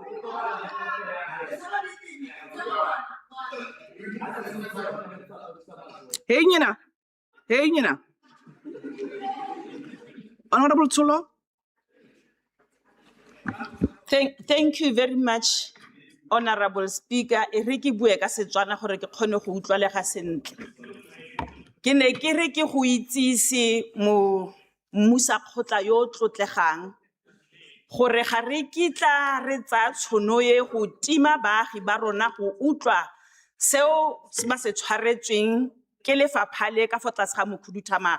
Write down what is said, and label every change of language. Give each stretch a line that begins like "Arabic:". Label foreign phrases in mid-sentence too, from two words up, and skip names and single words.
English: Hey, Nina. Hey, Nina. Honorable Tsolo. Thank you very much, Honorable Speaker.
Tswana: E re ke bue ka Setswana gore ke kgone go utlwalega sentle. Ke ne ke re ke go itsise mo mmusa kgotla yo tlotlegang gore ga re kitla re tsa tshono ye go tima baagi ba rona go utlwa seo se ba se tshwaretsweng ke lefapha le ka fa tlase ga mokhuduthamaga.